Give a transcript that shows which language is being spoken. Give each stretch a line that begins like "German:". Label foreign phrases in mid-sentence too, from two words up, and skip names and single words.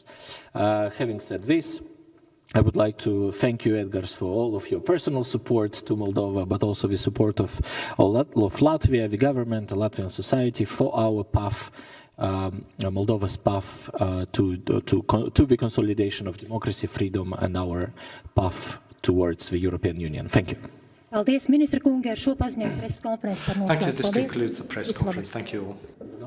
English: Having said this, I would like to thank you, Edgars, for all of your personal support to Moldova, but also the support of Latvia, the government, the Latvian society, for our path, Moldova's path to the consolidation of democracy, freedom, and our path towards the European Union. Thank you.
Latvian: Paldies, ministra kungi, ar šo paziņojumu preses konferenci par noslēgumu.
English: Thank you. This concludes the press conference. Thank you all.